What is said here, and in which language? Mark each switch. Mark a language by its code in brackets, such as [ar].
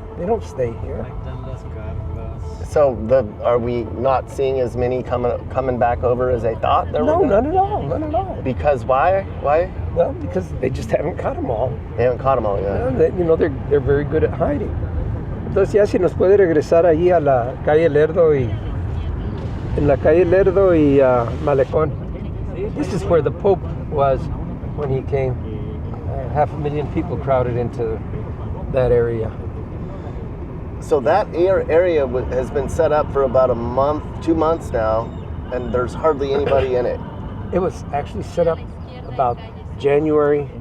[en] They don't stay here. So are we not seeing as many coming back over as they thought? No, none at all. Because why? Why? Well, because they just haven't caught them all. They haven't caught them all yet. You know, they're very good at hiding. [es] Entonces ya si nos puede regresar allí a la calle Lerdo en la calle Lerdo y Malecón. [en] This is where the Pope was when he came. 500,000 people crowded into that area. So that area has been set up for about a month, 2 months now, and there's hardly anybody in it. It was actually set up about January